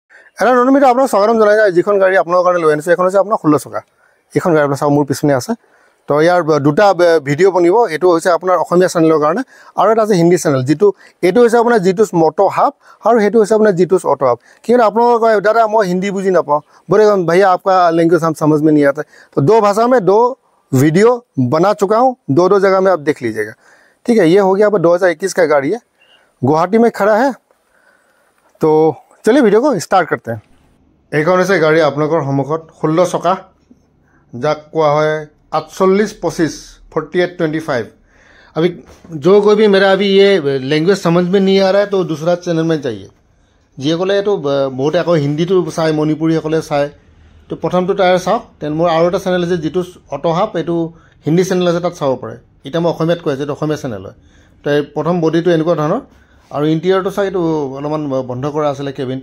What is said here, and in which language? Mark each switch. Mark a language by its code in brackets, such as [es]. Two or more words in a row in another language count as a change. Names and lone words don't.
[as] এটা নতুন ভিডিঅ' আপোনাক স্বাগতম জনাইছোঁ। যিখন গাড়ী আপোনালোকৰ কাৰণে লৈ আনিছোঁ এখন হৈছে আপোনাৰ 16 চকা। এইখন গাড়ী আপোনাৰ চাওক মোৰ পিছনে আছে। তো ইয়াৰ দুটা ভিডিঅ' বনিব। এইটো হৈছে আপোনাৰ অসমীয়া চেনেলৰ কাৰণে আৰু এটা আছে হিন্দী চেনেল, যিটো এইটো হৈছে আপোনাৰ জিতুছ মটো হাব আৰু সেইটো হৈছে আপোনাৰ জিতুছ অটো হাব। কিন্তু আপোনালোকে কয় দাদা মই হিন্দী বুজি নাপাওঁ, [hi] बोले भैया आपका लैंग्वेज हम समझ में नहीं आता। तो 2 भाषा में 2 वीडियो बना चुका हूँ, 2 जगह में आप देख लीजिएगा। ठीक है, ये हो गया आपका 2021 का गाड़ी है, गुवाहाटी में खड़ा है। तो चलिए वीडियो को स्टार्ट करते हैं। [as] এইখন হৈছে গাড়ী আপোনালোকৰ সন্মুখত 16 চকা, যাক কোৱা হয় 4825 4825। [hi] अभी जो कोई भी मेरा अभी ये लैंग्वेज समझ में नहीं आ रहा है तो दूसरा चैनल में चाहिए। [as] যিসকলে এইটো বহুতে আকৌ হিন্দীটো চায়, মণিপুৰীসকলে চায়, তো প্ৰথমটো টায়াৰ চাওক। তেন মোৰ আৰু এটা চেনেল আছে যিটো অটো হাব, এইটো হিন্দী চেনেল আছে, তাত চাব পাৰে। এতিয়া মই অসমীয়াত কৈ আছোঁ, এইটো অসমীয়া চেনেল হয়। তো এই প্ৰথম বডিটো এনেকুৱা ধৰণৰ আৰু ইণ্টেৰিয়ৰটো চাই এইটো অলপমান বন্ধ কৰা আছিলে কেবিনটো।